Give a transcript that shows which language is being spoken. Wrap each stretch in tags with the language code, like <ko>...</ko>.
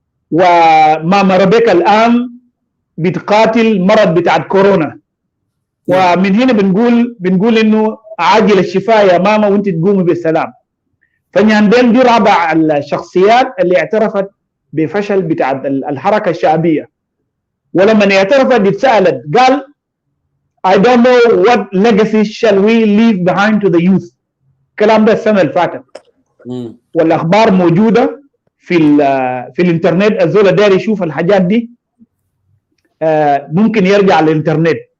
<ar>وماما ربيكا الآن بتقاتل مرض بتاعت كورونا، ومن هنا بنقول انه عاجل الشفاء يا ماما وانت تقومي بالسلام. فنياندين دي رابع الشخصيات اللي اعترفت بفشل بتاع الحركة الشعبية. ولما اعترفت اتسألت قال</ar> <en>I don't know what legacy shall we leave behind to the youth.</en> <ar>الكلام ده السنة اللي فاتت. والأخبار موجودة في الانترنت. الزول داير يشوف الحاجات دي ممكن يرجع للانترنت.</ar>